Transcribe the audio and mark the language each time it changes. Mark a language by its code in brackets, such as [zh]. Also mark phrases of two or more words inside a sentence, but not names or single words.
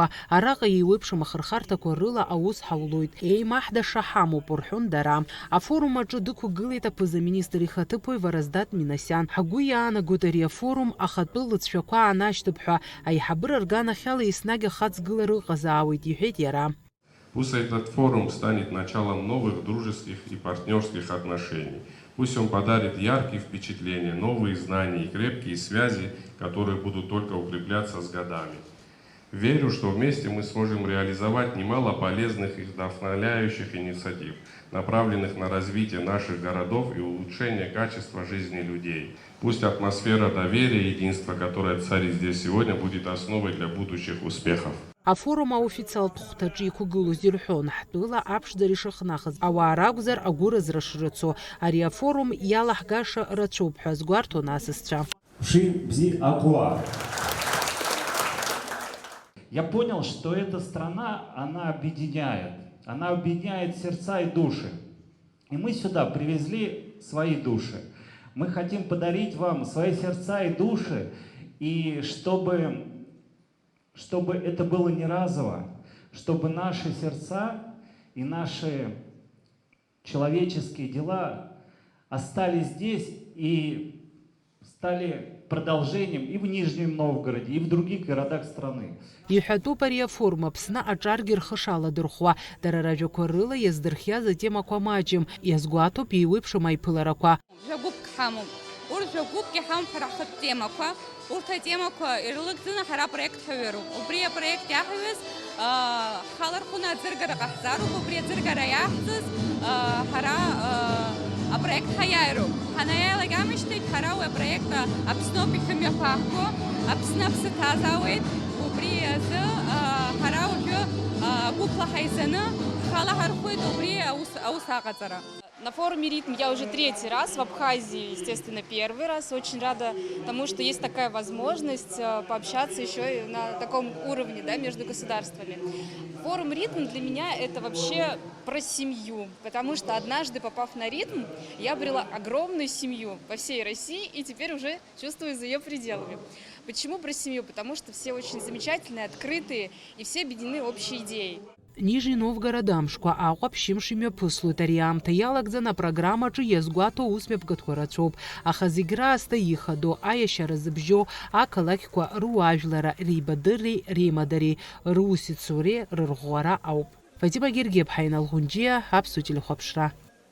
[ab] Араҟа еиуеиԥшым ахырхарҭақәа рыла аус ҳаулоит, еимаҳдаша ҳамоуп рҳәон дара. Афорум аҿы дықәгылеит аԥыза-министр ихаҭыԥуаҩ Вараздат Минасиан. Ҳгәы иаанагоит ари афорум ахатәы лыҵшәақәа аанашьҭып ҳәа, аиҳабыра рганахьала еснагь ахаҵгылара ыҟазаауеит, иҳәеит иара. [ru] Пусть этот форум станет началом новых дружеских и партнерских отношений. Пусть он подарит яркие впечатления, новые знания и крепкие связи, которые будут только укрепляться с годами. Верю, что вместе мы сможем реализовать немало полезных и вдохновляющих инициатив, направленных на развитие наших городов и улучшение качества жизни людей. Пусть атмосфера доверия и единства, которая царит здесь сегодня, будет основой для будущих успехов. [ab] Афорум аофициалтә хәҭаҿы иқәгылоз ирҳәон, ҳтәыла аԥшӡара ишахнахыз, ауаа ракәзар агәыразра шрыцу. Ари афорум иалаҳгаша рацәоуп ҳәа азгәарҭон асасцәа. [ru] Я понял, что эта страна, она объединяет сердца и души. И мы сюда привезли свои души. Мы хотим подарить вам свои сердца и души, и чтобы это было не разово, чтобы наши сердца и наши человеческие дела остались здесь и стали продолжением и в Нижнем Новгороде, и в других городах страны. [ab] Иҳәатәуп ари афорум Аԥсны аҿаргьы рхы шаладырхәуа, дара ражәақәа рыла иаздырхиаз атемақәа маҷым, иазгәаҭоуп еиуеиԥшым аиԥыларақәа. Жәагәыԥк ҳамоуп. Урҭ жәагәыԥгьы ҳамоуп ҳара ҳхатә темақәа. Урҭ атемақәа ирылыгӡаны ҳара апроект ҳаҩыроуп. Убри апроект иаҳаҩыз ҳхалархәны аӡыргара ҟаҳҵароуп. Убри аӡыргара иаҳҵыз ҳара апроект ҳаиааироуп. Ҳанаиаалагамышьҭегь ҳара уи апроект Аԥсноуп иҳамҩаԥааҳго, Аԥсны аԥсы ҭазаауеит. Убри азы ҳара уажәы гәыԥла ҳаизаны ҳхалаҳархәоит убри аус аҟаҵара. [ru] На форуме «Ритм» я уже третий раз, в Абхазии, естественно, первый раз. Очень рада тому, что есть такая возможность пообщаться еще и на таком уровне, да, между государствами. Форум «Ритм» для меня это вообще про семью, потому что однажды, попав на «Ритм», я обрела огромную семью по всей России и теперь уже чувствую за ее пределами. Почему про семью? Потому что все очень замечательные, открытые и все объединены общей идеей. [ab] Нижни Новгород амшқәа Аҟәа ԥшьымш имҩаԥыслоит ари аамҭа иалагӡан апрограммаҿы иазгәаҭо аусмҩаԥгатәқәа рацәоуп, аха зегь раасҭа ихадоу аиашьара зыбжьоу ақалақьқәа руаажәлара, реибадырреи реимадареи, русицуреи рырӷәӷәара ауп. Фатима Гергеб, Ҳаинал Ӷәынџьиа, Аԥсуа телехәаԥшра.